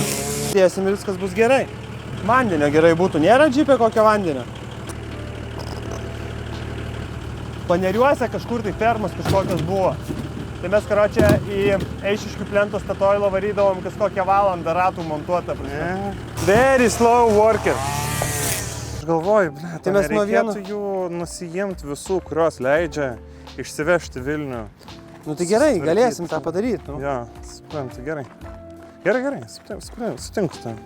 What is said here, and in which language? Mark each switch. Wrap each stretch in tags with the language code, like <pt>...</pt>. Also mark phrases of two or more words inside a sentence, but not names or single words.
<lt>Dėsim ir viskas bus gerai. Vandenio gerai būtų, nėra džipė kokio vandenio? Paneriuose kažkur tai fermas kažkokios buvo. Tai mes, karočią, į Eišiškių plento Statoilą varydavom kas kokią valandą ratų montuotą.</lt> <en>Very slow worker.</en> <lt>Aš galvoju, Tai mes nuo vieno- reikėtų jų nusijimti visų, kurios leidžia išsivežti Vilnių. Nu tai gerai, Sutvarkyt. galėsim tą padaryti. Nu. Jo, suprantu, gerai. Gerai, sutinku su tavim.</lt>